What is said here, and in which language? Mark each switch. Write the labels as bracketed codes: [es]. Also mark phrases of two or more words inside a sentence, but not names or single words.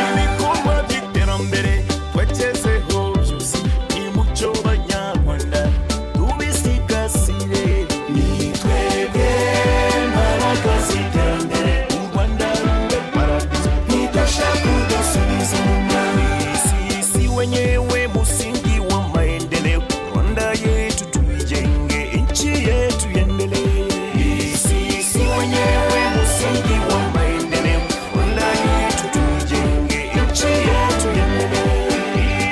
[rw] ibikorwa by'iterambere twagezeho byose, nimucyo banyarwanda tubisigasire. Ni twebwe mbaraga z'iterambere, u Rwanda rube paradizo, ntidushaka kudusubiza inyuma. [sw] sisi wenyewe msingi wa maendeleo, Rwanda yetu tuijenge, nchi yetu iendelee. Sisi wenyewe msingi wa maendeleo, Rwanda yetu tuijenge, nchi yetu iendelee.